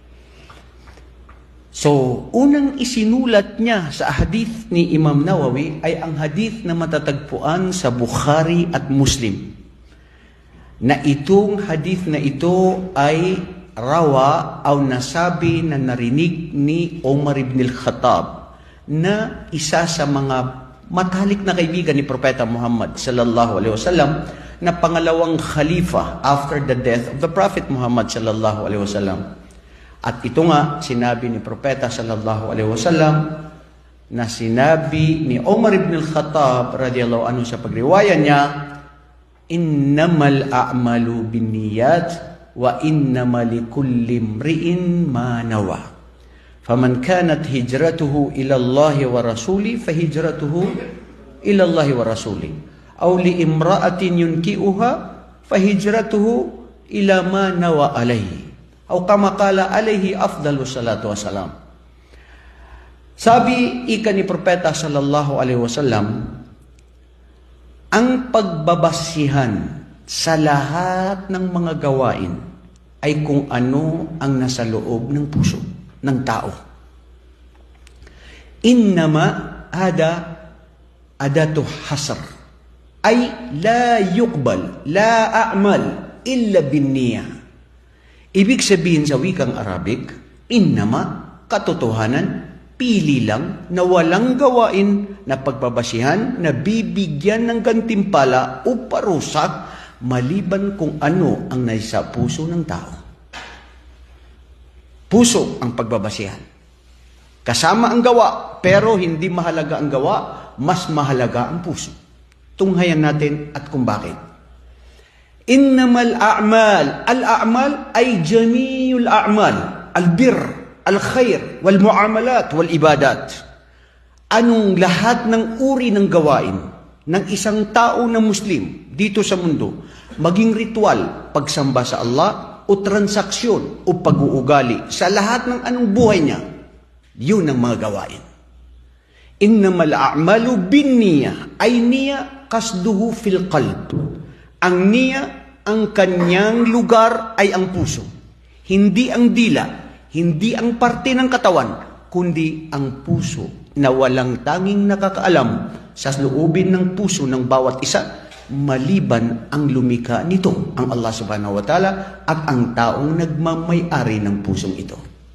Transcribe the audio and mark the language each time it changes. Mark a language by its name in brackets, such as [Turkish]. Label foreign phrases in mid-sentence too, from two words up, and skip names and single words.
[Filipino] So, unang isinulat niya sa hadith ni Imam Nawawi ay ang hadith na matatagpuan sa Bukhari at Muslim. Na itong hadith na ito ay rawa o nasabi na narinig ni Umar ibn al-Khattab na isa sa mga matalik na kaibigan ni Propeta Muhammad [Arabic] صلى الله عليه وسلم [Filipino] na pangalawang khalifa [English] after the death of the Prophet Muhammad [Arabic] صلى الله عليه وسلم. [Filipino] At ito nga sinabi ni Propeta [Arabic] صلى الله عليه وسلم [Filipino] na sinabi ni Umar ibn al-Khattab [Arabic] رضي الله عنه [Filipino] sa pagriwaya niya, [Arabic] إنما الأعمال بالنيات وإنما لكل امرئ ما نوى. فمن كانت هجرته إلى الله ورسوله فهجرته إلى الله ورسوله fahijratuhu ila Allah wa rasuli. أو لامرأة ينكحها فهجرته إلى ما نوى عليه. أو كما قال عليه أفضل الصلاة والسلام. [Filipino] Sabi ika ni Propeta [Arabic] صلى الله عليه وسلم, [Filipino] ang pagbabasihan sa lahat ng mga gawain ay kung ano ang nasa loob ng puso ng tao. [Arabic] إنما هذه أداة حصر أي لا يقبل لا أعمال إلا بالنية. [Filipino] Ibig sabihin sa wikang Arabic, innama, katotohanan, pili lang na walang gawain na pagbabasihan na bibigyan ng gantimpala o parusa maliban kung ano ang nasa puso ng tao. Puso ang pagbabasihan. Kasama ang gawa, pero hindi mahalaga ang gawa, mas mahalaga ang puso. Tunghayan natin at kung bakit. [Arabic] إنما الأعمال. الأعمال ay جميع الأعمال. البر، الخير، والمعاملات, والعبادات. [Filipino] Anong lahat ng uri ng gawain ng isang tao na Muslim dito sa mundo, maging ritual, pagsamba sa Allah, o transaksyon, o pag-uugali sa lahat ng anong buhay niya, yun ang mga gawain. [Arabic] إنما الأعمال بالنية, أي النية قصده في القلب. [Filipino] Ang niya, ang kanyang lugar ay ang puso. Hindi ang dila, hindi ang parte ng katawan, kundi ang puso na walang tanging nakakaalam sa loobin ng puso ng bawat isa, maliban ang lumikha nito, ang Allah [Arabic] سبحانه وتعالى [Filipino] at ang taong nagmamay-ari ng pusong ito.